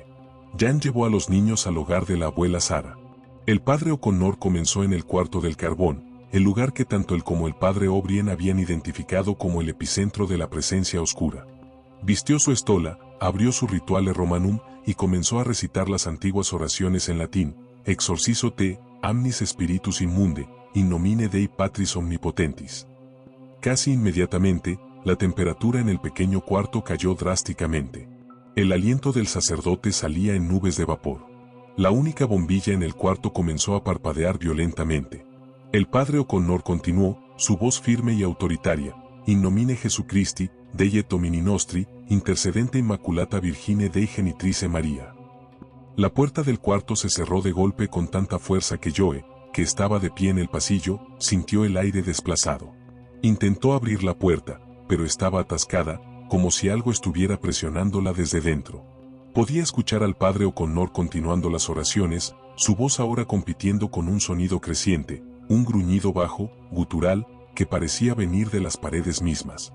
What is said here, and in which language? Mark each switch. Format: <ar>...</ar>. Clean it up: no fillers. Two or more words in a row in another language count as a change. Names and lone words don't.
<es>Jan llevó a los niños al hogar de la abuela Sara. El padre O'Connor comenzó en el cuarto del carbón, el lugar que tanto él como el padre O'Brien habían identificado como el epicentro de la presencia oscura. Vistió su estola, abrió su Rituale Romanum y comenzó a recitar las antiguas oraciones en latín:</es> <la>Exorcizo te, amnis spiritus immunde, in nomine Dei Patris Omnipotentis.</la> <es>Casi inmediatamente, la temperatura en el pequeño cuarto cayó drásticamente. El aliento del sacerdote salía en nubes de vapor. La única bombilla en el cuarto comenzó a parpadear violentamente. El padre O'Connor continuó, su voz firme y autoritaria:</es> <la>In nomine Jesucristi, Dei et Domini Nostri, intercedente Immaculata Virgine Dei Genitrice Maria.</la> <es>La puerta del cuarto se cerró de golpe con tanta fuerza que Joe, que estaba de pie en el pasillo, sintió el aire desplazado. Intentó abrir la puerta, pero estaba atascada, como si algo estuviera presionándola desde dentro. Podía escuchar al padre O'Connor continuando las oraciones, su voz ahora compitiendo con un sonido creciente, un gruñido bajo, gutural, que parecía venir de las paredes mismas.</es>